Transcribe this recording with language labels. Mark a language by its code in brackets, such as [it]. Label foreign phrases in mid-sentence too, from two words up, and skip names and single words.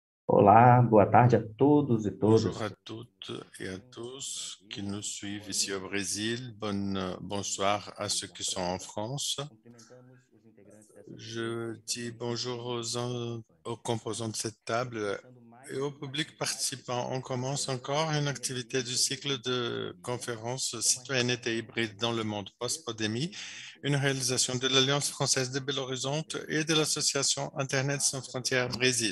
[pt] Olá, boa tarde a todos e [fr] Bonjour [pt] todas. [fr] à toutes et à tous qui nous suivent ici au Brésil. Bonsoir à ceux qui sont en France. Je dis bonjour aux composants de cette table et au public participant. On commence encore une activité du cycle de conférences citoyenneté hybride dans le monde post-pandémie, une réalisation de l'Alliance française de Belo Horizonte et de l'association Internet sans frontières Brésil.